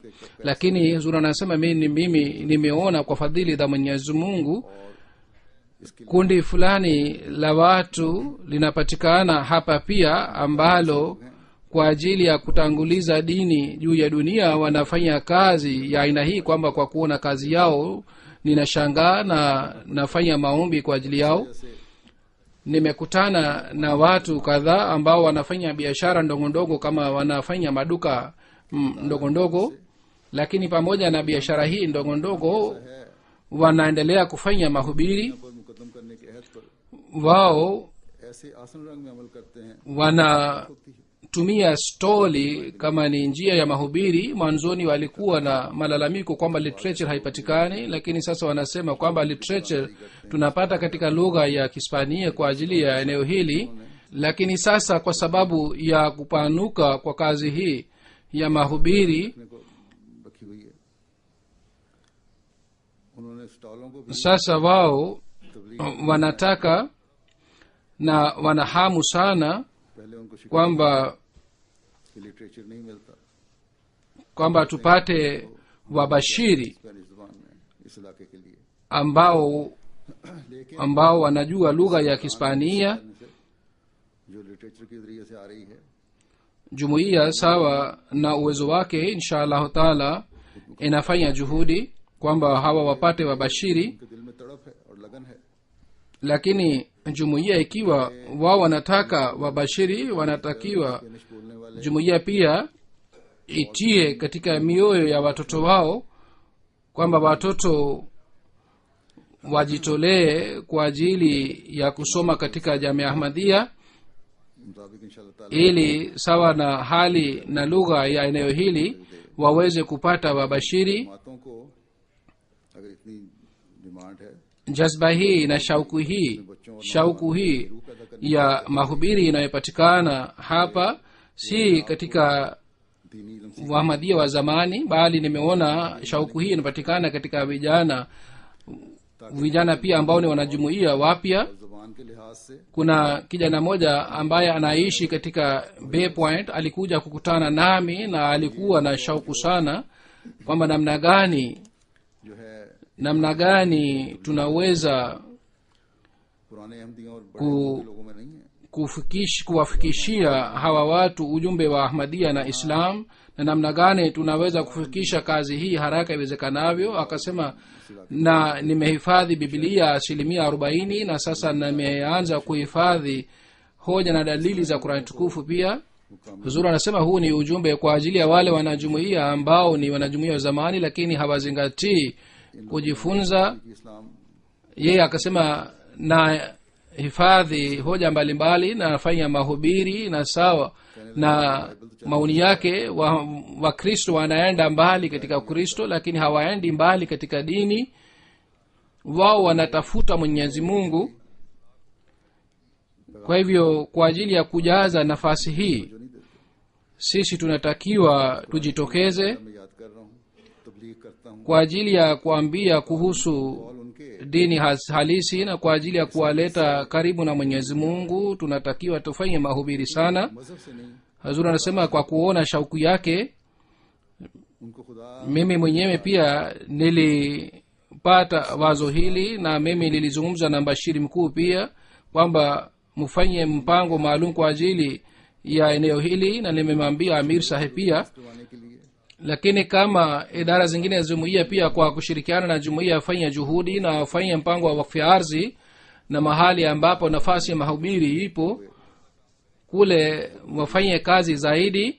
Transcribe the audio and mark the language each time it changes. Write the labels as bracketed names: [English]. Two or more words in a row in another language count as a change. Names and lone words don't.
[Swahili] Lakini huzuri anasema mimi nimeona kwa fadhili za Mwenyezi Mungu kundi fulani la watu linapatikana hapa pia ambalo kwa ajili ya kutanguliza dini juu ya dunia wanafanya kazi ya aina hii, kwamba kwa kuona kazi yao ninashangaa na nafanya maombi kwa ajili yao. Nimekutana na watu kadhaa ambao wanafanya biashara ndogo ndogo, kama wanafanya maduka ndogo ndogo, lakini pamoja na biashara hii ndogo ndogo wanaendelea kufanya mahubiri. [Urdu] پر مقدم کرنے کے عہد پر [Swahili] Wao [Urdu] ایسے آسان رنگ میں عمل کرتے ہیں [Swahili] wanatumia stoli kama ni njia ya mahubiri. Mwanzoni walikuwa na malalamiko kwamba literature haipatikani, lakini sasa wanasema kwamba literature tunapata katika lugha ya Kihispania kwa ajili ya eneo hili. Lakini sasa kwa sababu ya kupanuka kwa kazi hii ya mahubiri, [Urdu] اپنے کو رکھی ہوئی ہے، انہوں نے سٹالوں کو بھی [Swahili] sasa wao wanataka na wanahamu sana [Urdu] پہلے ان کو شکایت [Swahili] kwamba [Urdu] کہ لٹریچر نہیں ملتا [Swahili] tupate wabashiri [Urdu] سپینش زبان میں اس علاقے کے لیے, [Swahili] ambao wanajua lugha ya Kihispania. [Urdu] جو لٹریچر کے ذریعے سے آ رہی ہے. [Swahili] Jumuiya sawa na uwezo wake [Arabic] إن شاء الله تعالى [Swahili] inafanya juhudi kwamba hawa wapate wabashiri, [Urdu] ان کے دل میں تڑپ ہے اور لگن ہے. [Swahili] lakini jumuiya ikiwa wao wanataka wabashiri, wanatakiwa [Urdu] سپینش بولنے والے [Swahili] jumuiya pia itie katika mioyo ya watoto wao kwamba watoto wajitolee kwa ajili ya kusoma katika Jamia Ahmadiyya, [Urdu] مطابق ان شاء اللہ تعالیٰ [Swahili] ili sawa na hali na lugha ya eneo hili waweze kupata wabashiri. [Urdu] ماتوں کو اگر اتنی ڈیمانڈ ہے [Swahili] Jazba hii na shauku hii ya mahubiri inayopatikana hapa si katika [Urdu] دینی علم سے [Swahili] Wahmadiyya wa zamani, bali nimeona shauku hii inapatikana katika vijana pia ambao ni wanajumuiya wapya. [Urdu] زبان کے لحاظ سے [Swahili] Kuna kijana moja ambaye anaishi katika Bay Point, alikuja kukutana nami na alikuwa na shauku sana kwamba [Urdu] جو ہے [Swahili] namna gani tunaweza [Urdu] پرانے احمدیوں اور بڑے احمدی لوگوں میں نہیں ہے. [Swahili] kuwafikishia hawa watu ujumbe wa Ahmadiyya na Islam, na namna gani tunaweza kufikisha kazi hii haraka iwezekanavyo. Akasema, na nimehifadhi Biblia 40%, na sasa nimeanza kuhifadhi hoja na dalili za Qur'an tukufu pia. Huzuri anasema huu ni ujumbe kwa ajili ya wale wanajumuiya ambao ni wanajumuiya wa zamani lakini hawazingatii kujifunza. [Urdu] کہ اسلام [Swahili] Yeye akasema na hifadhi hoja mbalimbali na nafanya mahubiri, na sawa na maoni yake Wakristo wanaenda mbali katika Ukristo lakini hawaendi mbali katika dini. Wao wanatafuta Mwenyezi Mungu. Kwa hivyo kwa ajili ya kujaza nafasi hii sisi tunatakiwa tujitokeze [Urdu] میں یاد کر رہا ہوں، تبلیغ کرتا ہوں [Swahili] kwa ajili ya kuambia kuhusu [Urdu] اور ان کے [Swahili] dini halisi, na kwa ajili ya kuwaleta karibu na Mwenyezi Mungu tunatakiwa tufanye mahubiri sana. [Urdu] مذہب سے نہیں, [Swahili] Hazur anasema kwa kuona shauku yake, [Urdu] ان کو خدا [Swahili] mimi mwenyewe pia nilipata wazo hili, na mimi nilizungumza na mbashiri mkuu pia kwamba mfanye mpango maalum kwa ajili ya eneo hili, na nimemwambia Amir Saheb pia [Urdu] کروانے کے لیے [Swahili] lakini kama idara zingine za jumuiya pia kwa kushirikiana na jumuiya wafanye juhudi na wafanye mpango wa wakfu ya ardhi na mahali ambapo nafasi ya mahubiri ipo kule wafanye kazi zaidi.